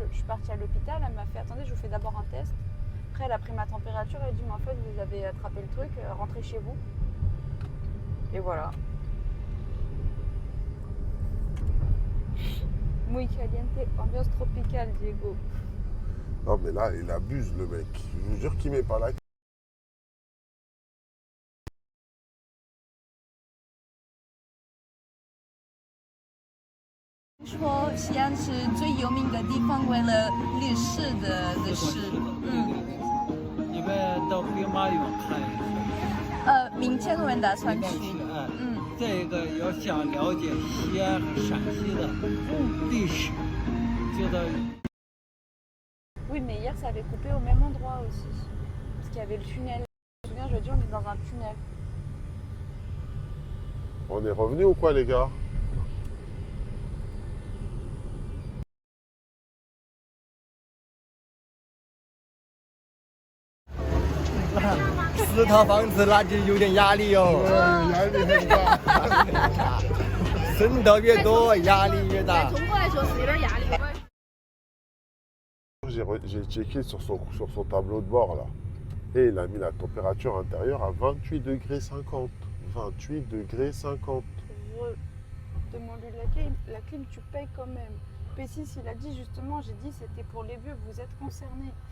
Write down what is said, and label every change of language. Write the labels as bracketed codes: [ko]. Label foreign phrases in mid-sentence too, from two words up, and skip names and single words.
[fr] Je suis partie à l'hôpital, elle m'a fait attendez, je vous fais d'abord un test. Après, elle a pris ma température, elle a dit mais en fait vous avez attrapé le truc, rentrez chez vous. Et voilà. [es] Muy caliente, [fr] ambiance tropicale, Diego. Non, mais là, il abuse, le mec. Je vous jure qu'il met pas la [zh] 说西安是最有名的地方，为了历史的事。你们到兵马俑看一下。明天我们打算去。哎，嗯这个要想了解西安和陕西的历史，就到 [fr] Oui, mais hier ça avait coupé au même endroit aussi. Parce qu'il y avait le tunnel. Je me souviens, je dis on est dans un tunnel. On est revenu ou quoi, les gars? [zh] 4 套房子那就有点压力哦，压力很大。挣得越多压力越大。中国来说是有点压力。 [fr] J'ai checké sur son tableau de bord, là. Et il a mis la température intérieure à 28 degrés 50. 28 degrés 50. Demande-lui la clim, tu payes quand même. P6, il a dit justement, j'ai dit c'était pour les vieux, vous êtes concernés.